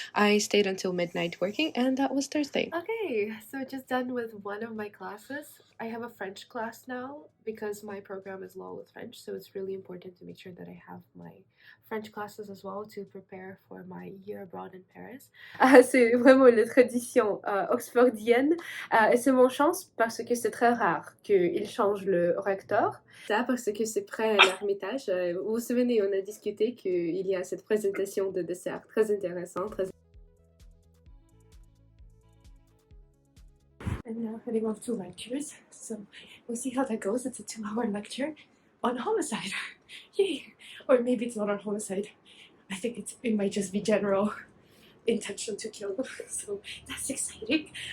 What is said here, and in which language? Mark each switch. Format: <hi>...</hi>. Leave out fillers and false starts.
<en>I stayed until midnight working, and that was Thursday. Okay, so just done with one of my classes. I have a French class now because my program is law with French, so it's really important to make sure that I have my French classes as well to prepare for my year abroad in Paris.</en> <fr>C'est vraiment la tradition oxfordienne. C'est mon chance parce que c'est très rare qu'il change le recteur. Ça parce que c'est près à l'Ermitage. Vous vous souvenez, on a discuté qu'il y a cette présentation de dessert très intéressante.</fr> <en>I'm now heading off to lectures, so we'll see how that goes. It's a 2-hour lecture on homicide. Yay! Or maybe it's not on homicide. I think it might just be general intention to kill. So that's exciting.</en>